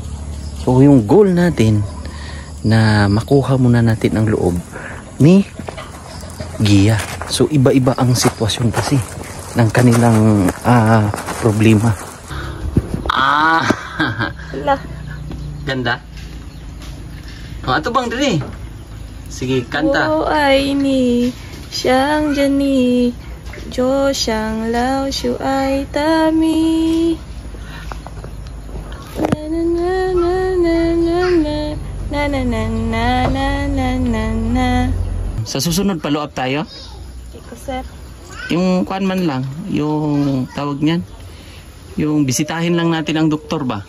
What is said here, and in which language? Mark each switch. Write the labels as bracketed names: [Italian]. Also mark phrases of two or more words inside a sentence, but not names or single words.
[Filipino] So yung goal natin na makuha muna natin ang loob ni Gia. So iba-iba ang sitwasyon kasi ng kanilang problema. Ganda. [Cebuano] Ato bang diri? Sige, kanta. [Chinese] 我爱你 像着你，就像老鼠爱大米。 [Filipino] Sa susunod [English] follow up [Filipino] tayo? Iko sir. Yung kuan man lang, yung tawag niyan. Yung bisitahin lang natin ang doktor ba?